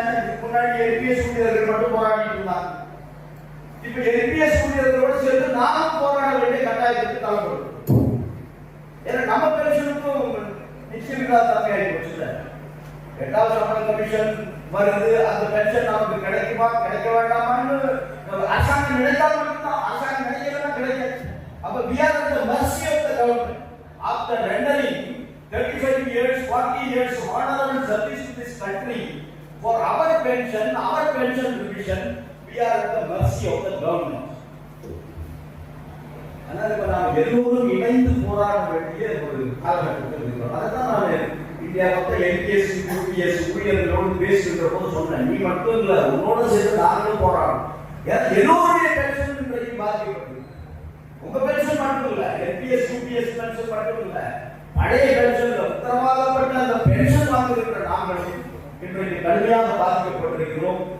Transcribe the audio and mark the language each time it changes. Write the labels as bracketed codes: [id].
[ta] இதுக்கு முன்னாடி என்பிஎஸ் ஊழியர்கள் மட்டும் போராடிட்டு இருந்தாங்க. இப்ப என்பிஎஸ் ஊழியர்களோடு சேர்த்து நாமும் போராட வேண்டிய கட்டாயத்துக்கு தள்ளப்படும். ஏன்னா நம்ம பென்ஷனுக்கும் நிச்சயமில்லா தன்மை ஆகி போச்சுல. 8வது சம்பள கமிஷன் வருது, அந்த பென்ஷன் நமக்கு கிடைக்குமா கிடைக்க வேண்டாமான்னு அரசாங்கம் நினைத்தால் மட்டும்தான், அரசாங்கம் நினைக்கலாம் கிடைக்காது. [en] அப்ப we are at the mercy of the government. After rendering 35 years, 40 years honorable service to this country for our pension division, we are at the mercy of the government. [ta] அதனால இப்ப நாம் எல்லோரும் இணைந்து போராட வேண்டிய ஒரு காலகட்டத்தில் இருக்கிறோம். அதுதான் நான் இந்தியா மொத்தம் எல்பிஎஸ் யூபிஎஸ் ஊழியர்களோடு பேசுகின்ற போது சொன்னேன், நீ மட்டும் இல்ல உன்னோட சேர்ந்து நாங்களும் போராடணும். எல்லோருடைய பென்ஷன் இன்றைக்கு பாதிக்கப்பட்டது. உங்க பென்ஷன் மட்டும் இல்ல, எல்பிஎஸ் யூபிஎஸ் பென்ஷன் மட்டும் இல்ல, பழைய பென்ஷன்ல உத்தரவாதப்பட்ட அந்த பென்ஷன் வாங்குகின்ற நாங்களும் இன்றைக்கு கடுமையாக பாதிக்கப்பட்டிருக்கிறோம்.